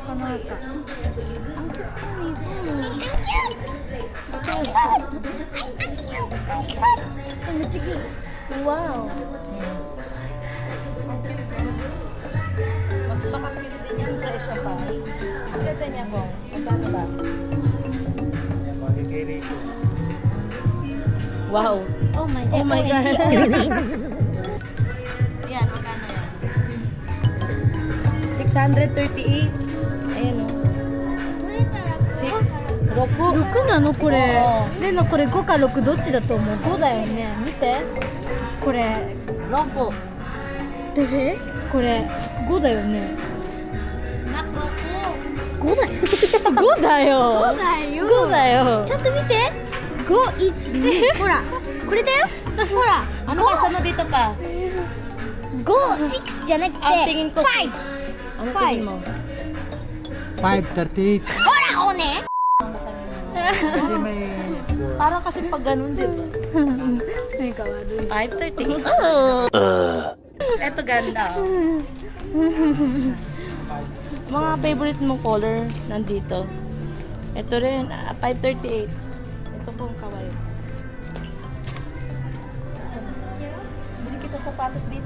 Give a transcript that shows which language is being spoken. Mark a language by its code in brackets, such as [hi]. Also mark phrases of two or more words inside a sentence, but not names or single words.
[tl] Pamata. Ang cute nito. Sige. Wow! Magpaka-cute din yung presyo pa. Ang ganda niya ko. Magkano ba? Wow! [en] Oh my Oh my God! OMG. [tl] Yan, magkano yan? 638. Ayan o. 6 [ja] 6 なのこれお。レナこれ5か6どっちだと思う？5だよね。見て。これ Roko. どれ？これ5だよね。 [tl] Nak, Roko. [ja] 5だよ。5だよ。 5だよ。 5だよ。ちゃんと見て。5、1、2。ほら。これだよ。ほら。 [tl] Ano kasama dito pa? [ja] 5、6 じゃなくて。 [tl] Ang tingin ko 5。 6. Ano tingin mo? 5:38. [ja] ほら、おね。 [tl] Kasi may... Parang kasi pag ganun, di ba? [ja] 何か悪い。 5:30. [tl] Eto ganda. Oh. Mga favorite mong color nandito. Ito rin, 5:38. Ito pong kawaii. Bili kita sapatos dito.